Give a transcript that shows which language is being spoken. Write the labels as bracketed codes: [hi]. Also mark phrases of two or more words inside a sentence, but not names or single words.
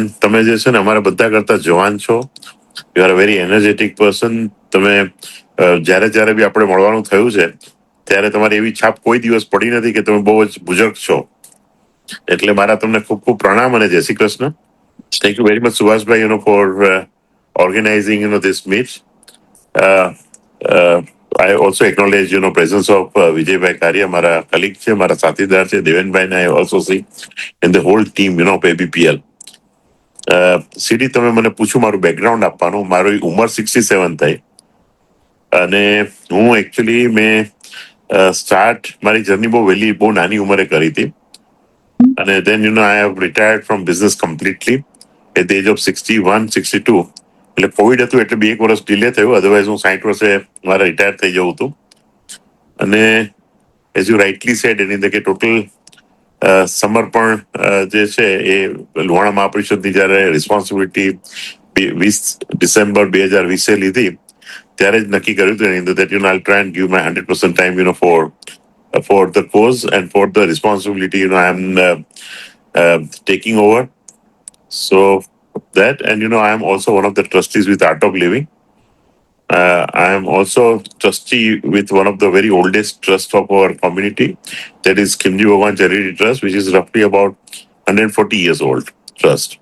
[gu] તમે જે છે ને અમારા બધા કરતા જવાન છો. [en] You are a very energetic person. [gu] તમે જ્યારે બી આપણે મળવાનું થયું છે ત્યારે તમારી એવી છાપ કોઈ દિવસ પડી નથી કે તમે બહુ જ બુઝુર્ગ છો. એટલે મારા તમને ખૂબ ખૂબ પ્રણામ અને જય શ્રી કૃષ્ણ. [en] Thank you very much Subhashbhai for organizing this meet. I also acknowledge, presence of Vijay Karia, [gu] મારા colleague છે, મારા સાથીદાર છે, દેવેનભાઈને [en] I also see in the whole team, of ABPL. [gu] સીડી તમે મને પૂછું મારું બેકગ્રાઉન્ડ આપવાનું. મારી ઉંમર 67 થઈ અને હું એકચ્યુઅલી મેં સ્ટાર્ટ મારી જર્ની બહુ નાની ઉંમરે કરી હતી. અને [en] then I have retired from business completely at the age of 61, 62. [gu] એટલે કોવિડ હતું એટલે 2 વર્ષ ડિલે થયું. અધરવાઇઝ હું 60 વર્ષે મારે રિટાયર થઈ જવું હતું. અને [en] as you rightly said [gu] એની અંદર કે ટોટલ સમર્પણ જે છે એ લોહાણા મહાપરિષદની જયારે રિસ્પોન્સિબિલિટી 20 ડિસેમ્બર 2020 લીધી ત્યારે જ નક્કી કર્યું હતું એની અંદર [en] that I'll try and give my 100% time for the cause and for the responsibility I'm taking over. So that, and I am also one of the trustees with Art of Living. I am also trustee with one of the very oldest trust of our community, that is Khimji Bhagwan Charity Trust, which is roughly about 140 years old trust.